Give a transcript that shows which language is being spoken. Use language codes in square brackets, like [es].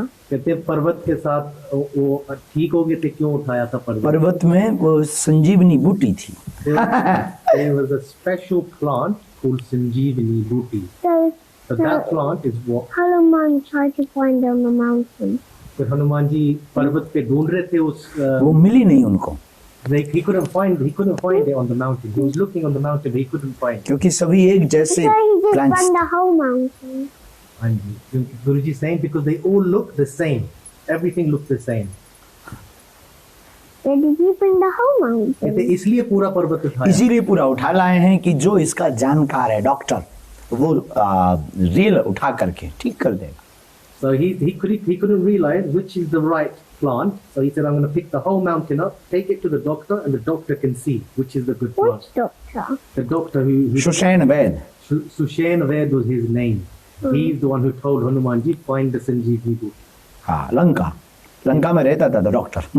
[hi] कहते पर्वत के साथ वो ठीक हो गए थे. क्यों उठाया था पर्वत? पर्वत में वो संजीवनी बूटी थी. [en] There was a special plant called Sanjeevani Booty. So that plant is what. Hanuman tried to find on the mountain. [hi] फिर हनुमान जी पर्वत पे ढूंढ रहे थे उस. वो मिली नहीं उनको. [en] He couldn't find it on the mountain. He was looking on the mountain, but he couldn't find it. [hi] क्योंकि सभी एक जैसे [en] So he just plants. found the whole mountain. And Guruji is saying because they all look the same. Everything looks the same. Where did he bring the whole [hi] कहते [en] mountain? [hi] इसलिए पूरा पर्वत उठाया. इसीलिए पूरा उठा लाए हैं कि जो इसका जानकार है डॉक्टर वो रील उठा करके ठीक कर देगा. [en] So he couldn't realize which is the right plant. So he said, I'm going to pick the whole mountain up, take it to the doctor, and the doctor can see which is the good plant. Which doctor? The doctor who [hi] सुषैण Vaid. [en] Sushen Ved was his name. He's the one who told Hanuman ji find the Sanjeevani Booty. [hi] हाँ, लंका में रहता था doctor.